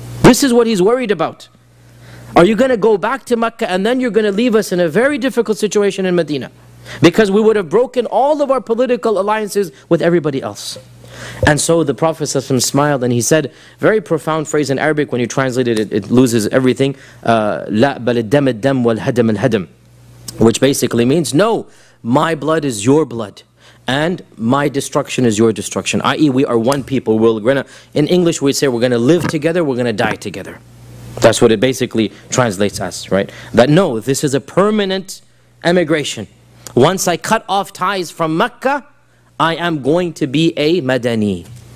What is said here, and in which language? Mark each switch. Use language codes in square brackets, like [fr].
[en] This is what he's worried about. Are you going to go back to Mecca and then you're going to leave us in a very difficult situation in Medina? Because we would have broken all of our political alliances with everybody else. And so the Prophet ﷺ smiled and he said, very profound phrase in Arabic, when you translate it, it loses everything. [ar] لا بل الدم الدم والهدم الهدم. [en] Which basically means, no, my blood is your blood. And my destruction is your destruction. I.e. we are one people. In English we say we're going to live together, we're going to die together. That's what it basically translates as, right? That no, this is a permanent emigration. Once I cut off ties from Mecca, I am going to be a Madani.